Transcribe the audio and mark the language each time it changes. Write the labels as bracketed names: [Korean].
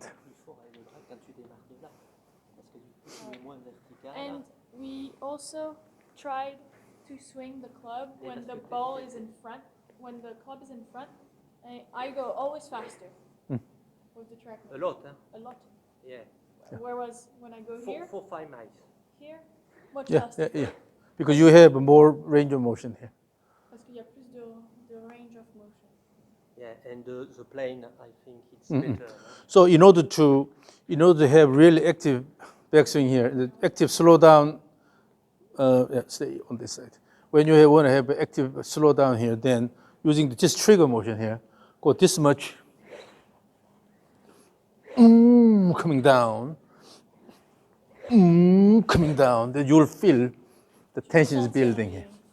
[French] Plus fort avec le bras quand tu démarres de là. Parce que du coup, tu es moins vertical. [English] And we also tried to swing the club when the ball is in front. When the club is in front, I go always faster with the track. A lot, hein? A lot. Yeah. Whereas when I go here, 4-5 miles. here, much Yeah, faster. yeah, yeah. Because you have more range of motion here. [French] Parce qu'il y a plus de [English] range of motion. Yeah, and the plane, I think it's better. No? So in order to have really active backswing here, the active slow down, stay on this side. When you want to have active slow down here, then using this trigger motion here, go this much, coming down, coming down, then you'll feel the tension is building here.